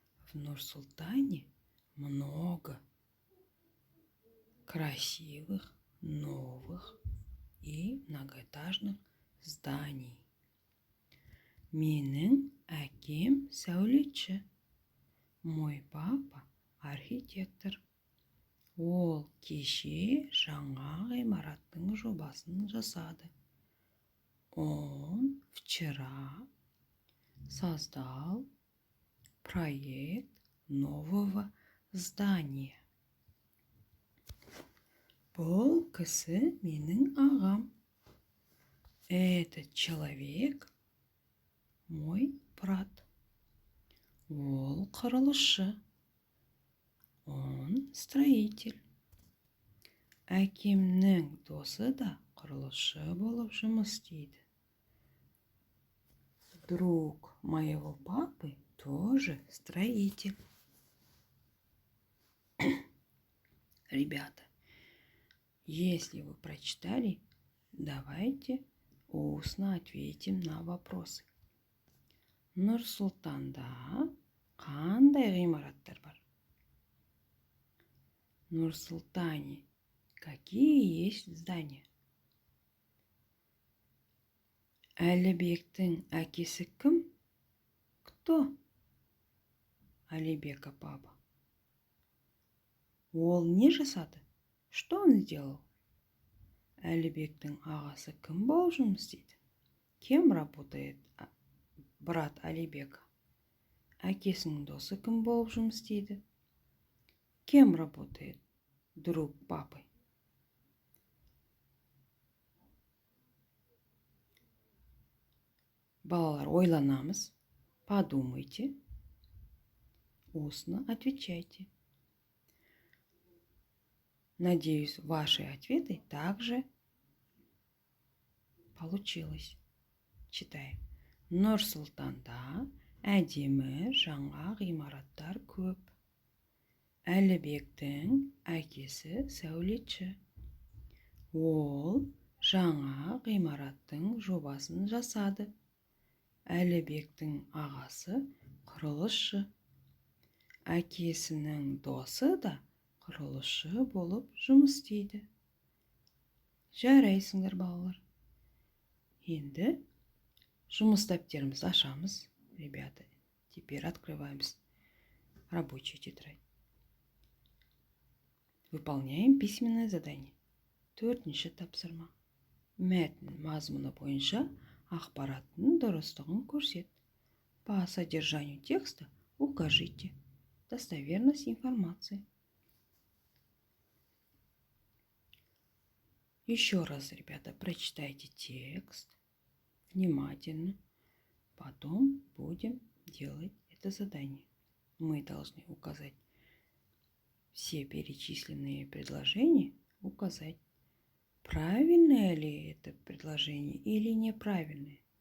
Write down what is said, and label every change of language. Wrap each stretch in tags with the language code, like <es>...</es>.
<ru>В Нур-Султане много красивых, новых и многоэтажных зданий.</ru> <kk>Менің әкем сәулетші.</kk> <ru>Мой папа архитектор.</ru> <kk>Ол кеше жаңа ғимараттың жобасын жасады.</kk> <ru>Он вчера создал проект нового здания.</ru> <kk>Бұл кісі менің ағам.</kk> <ru>Этот человек мой брат.</ru> <kk>Ол құрылысшы.</kk> <ru>Он строитель.</ru> <kk>Әкемнің досы да құрылысшы болып жұмыс істейді.</kk> <ru>Друг моего папы тоже строитель. Ребята, если вы прочитали, давайте устно ответим на вопросы.</ru> <kk>Нұр-Сұлтанда қандай ғимараттар бар?</kk> <ru>Нұр-Сұлтане какие есть здания?</ru> <kk>Әлібектің әкесі кім?</kk> <ru>Кто? Алибека папа.</ru> <kk>Ол не жасады?</kk> <ru>Что он сделал?</ru> <kk>Әлібектің ағасы кім болып жұмыс істейді?</kk> <ru>Кем работает брат Алибека?</ru> <kk>Әкесінің досы кім болып жұмыс істейді?</kk> <ru>Кем работает друг папы?</ru> <kk>Балалар, ойланамыз.</kk> <ru>Подумайте. Устно отвечайте. Надеюсь, ваши ответы также получилось. Читаем.</ru> <kk>Нұр-Сұлтанда әдемі жаңа ғимараттар көп. Әлібектің әкесі сәулетші. Ол жаңа ғимараттың жобасын жасады. Әлібектің ағасы құрылысшы. Әкесінің досы да құрылысшы болып жұмыс істейді. Жарайсыңдар, балалар. Енді жұмыс дәптерімізді ашамыз, ребята.</kk> <ru>Теперь открываем рабочую тетрадь. Выполняем письменное задание.</ru> <kk>4-ші тапсырма. Мәтін мазмұны бойынша ақпараттың дұрыстығын көрсет.</kk> <ru>По содержанию текста укажите достоверность информации. Еще раз, ребята, прочитайте текст внимательно. Потом будем делать это задание. Мы должны указать все перечисленные предложения, указать, правильное ли это предложение или неправильное.</ru>